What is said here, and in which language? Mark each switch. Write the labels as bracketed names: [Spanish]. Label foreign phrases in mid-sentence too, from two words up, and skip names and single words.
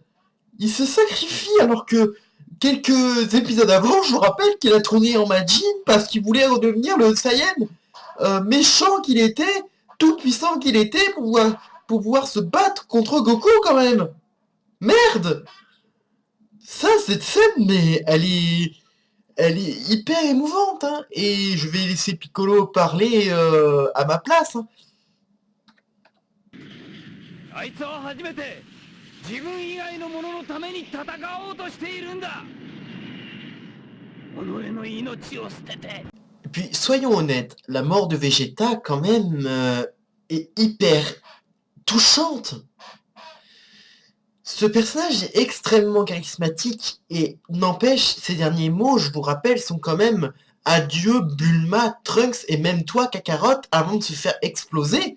[French] Il se sacrifie alors que quelques épisodes avant, je vous rappelle qu'il a tourné en Majin parce qu'il voulait redevenir le Saiyan méchant qu'il était, tout puissant qu'il était pour pouvoir se battre contre Goku quand même. Merde. Ça, cette scène, mais elle est hyper émouvante, hein. Et je vais laisser Piccolo parler à ma place. Hein. [Japanese] あいつは初めて自分以外の者のために戦おうとしているんだ。己の命を捨てて。 [French] Et puis, soyons honnêtes, la mort de Vegeta, quand même, est hyper touchante. Ce personnage est extrêmement charismatique et n'empêche, ces derniers mots, je vous rappelle, sont quand même adieu Bulma, Trunks et même toi, Kakarot, avant de se faire exploser.